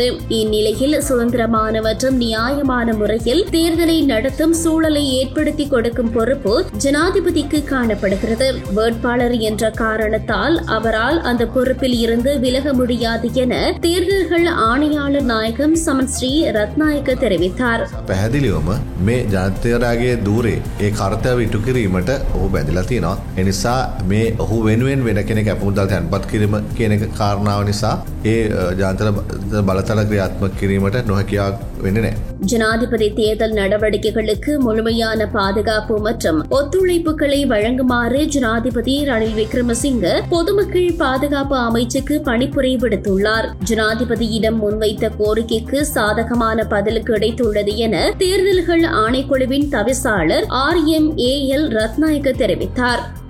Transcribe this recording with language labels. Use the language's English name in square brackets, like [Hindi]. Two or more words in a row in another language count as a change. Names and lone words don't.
[Tamil] இந்நிலையில் சுதந்திரமான மற்றும் நியாயமான முறையில் தேர்தலை நடத்தும் சூழலை ஏற்படுத்தி கொடுக்கும் பொறுப்பு ஜனாதிபதிக்கு காணப்படுகிறது. வேட்பாளர் என்ற காரணத்தால் அவரால் அந்த பொறுப்பில் இருந்து விலக முடியாது என தேர்தல்கள் ஆணையாளர் நாயகம் சமன் ஸ்ரீ ரத்நாயக்க தெரிவித்தார். [Sinhala] පැහැදිලිවම මේ ජනතාවගේ දූරේ ඒ කාර්යය ඉටු කිරීමට ඔහු බැඳලා තියෙනවා. ඒ නිසා මේ ඔහු වෙනුවෙන් වෙන කෙනෙක් අපමුදල් තැන්පත් කිරීම කියන කාරණාව නිසා ඒ ජනතා බලතල ක්‍රියාත්මක කිරීමට නොහැකියාවක් වෙන්නේ නැහැ. [Tamil] ஜனாதிபதி தேர்தல் நடவடிக்கைகளுக்கு முழுமையான பாதுகாப்பு மற்றும் ஒத்துழைப்புகளை வழங்குமாறு ஜனாதிபதி ரணில் விக்ரமசிங்க பொதுமக்கள் பாதுகாப்பு அமைச்சுக்கு பணிப்புரை விடுத்துள்ளார். ஜனாதிபதியிடம் முன்வைத்த கோரிக்கைக்கு சாதகமான பதில் கிடைத்துள்ளது என தேர்தல்கள் ஆணைக்குழுவின் தவிசாளர் RMAL ரத்நாயக்க தெரிவித்தார்.